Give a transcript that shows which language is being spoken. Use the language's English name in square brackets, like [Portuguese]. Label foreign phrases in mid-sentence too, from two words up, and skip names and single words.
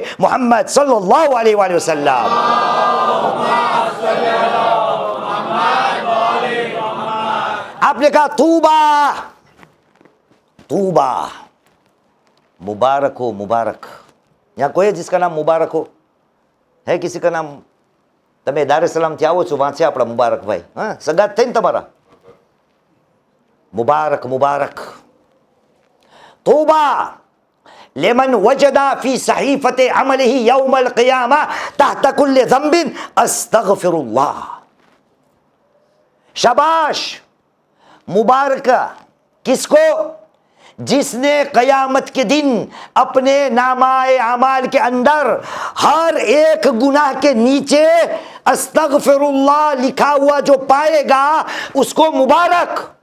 [Urdu] محمد [Arabic] صلی اللہ علیہ وآلہ وسلم [Urdu] آپ نے کہا توبہ توبہ، مبارک ہو مبارک. یہاں کوئی ہے جس کا نام مبارک ہو؟ ہے کسی کا نام؟ [Gujarati] તમે દારે સલામ થી આવો છો વાંચે આપણા મુબારક ભાઈ, હા સગાત થઈ ને તમારા? મુબારક મુબારક. [Arabic] توبہ لمن وجد فی صحیفۃ عملہ یوم القیامہ تحت کل ذنب استغفر اللہ. [Urdu] شاباش، مبارک کس کو؟ جس نے قیامت کے دن اپنے نامہ اعمال کے اندر ہر ایک گناہ کے نیچے [Arabic] استغفر اللہ [Urdu] لکھا ہوا جو پائے گا اس کو مبارک.